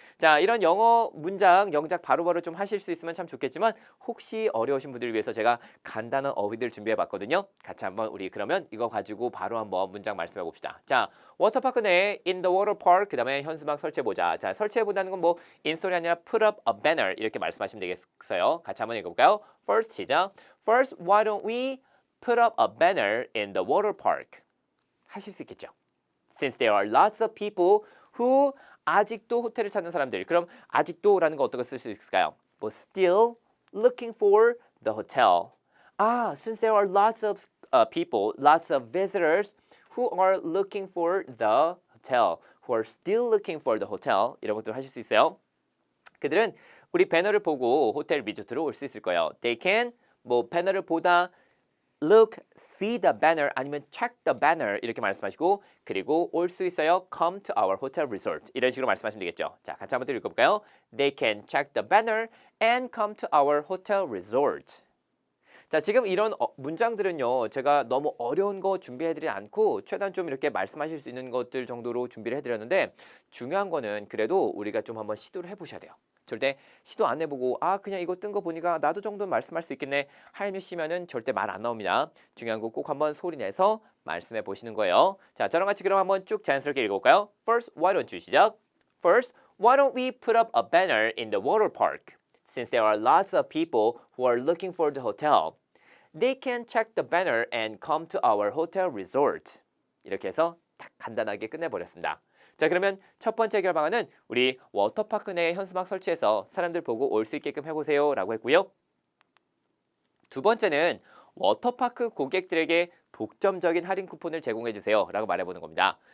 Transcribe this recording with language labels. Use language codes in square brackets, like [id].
[ko] 자, 이런 영어 문장, 영작 바로바로 좀 하실 수 있으면 참 좋겠지만 혹시 어려우신 분들을 위해서 제가 간단한 어휘들 준비해 봤거든요. 같이 한번 우리 그러면 이거 가지고 바로 한번 문장 말씀해 봅시다. 자, 워터파크 내에 [en] in the water park [ko] 그 다음에 현수막 설치해 보자. 자, 설치해 보다는 건 뭐 인스톨이 아니라 [en] put up a banner [ko] 이렇게 말씀하시면 되겠어요. 같이 한번 읽어볼까요? First 시작. [en] First, why don't we put up a banner in the water park. [ko] 하실 수 있겠죠. [en] Since there are lots of people who [ko] 아직도 호텔을 찾는 사람들. 그럼 아직도라는 거 어떻게 쓸 수 있을까요? [en] 뭐 still looking for the hotel. Since there are lots of people, lots of visitors who are looking for the hotel, who are still looking for the hotel. [ko] 이런 것들 하실 수 있어요. 그들은 우리 배너를 보고 호텔 리조트로 올 수 있을 거예요. [en] They can [ko] 뭐 배너를 보다 [en] look, see the banner [ko] 아니면 [en] check the banner [ko] 이렇게 말씀하시고 그리고 올 수 있어요. [en] come to our hotel resort [ko] 이런 식으로 말씀하시면 되겠죠. 자, 같이 한번 더 읽어볼까요? [en] They can check the banner and come to our hotel resort. [ko] 자, 지금 이런 문장들은요. 제가 너무 어려운 거 준비해드리지 않고 최대한 좀 이렇게 말씀하실 수 있는 것들 정도로 준비를 해드렸는데 중요한 거는 그래도 우리가 좀 한번 시도를 해보셔야 돼요. 절대 시도 안 해보고 그냥 이거 뜬 거 보니까 나도 정도는 말씀할 수 있겠네 하시면은 절대 말 안 나옵니다. 중요한 거 꼭 한번 소리 내서 말씀해 보시는 거예요. 자, 저랑 같이 그럼 한번 쭉 자연스럽게 읽어볼까요? [en] First, why don't you 시작. First, why don't we put up a banner in the water park? Since there are lots of people who are looking for the hotel, they can check the banner and come to our hotel resort. [ko] 이렇게 해서 딱 간단하게 끝내버렸습니다. 자, 그러면 첫 번째 해결 방안은 우리 워터파크 내에 현수막 설치해서 사람들 보고 올 수 있게끔 해보세요 라고 했고요. 두 번째는 워터파크 고객들에게 독점적인 할인 쿠폰을 제공해 주세요 라고 말해보는 겁니다.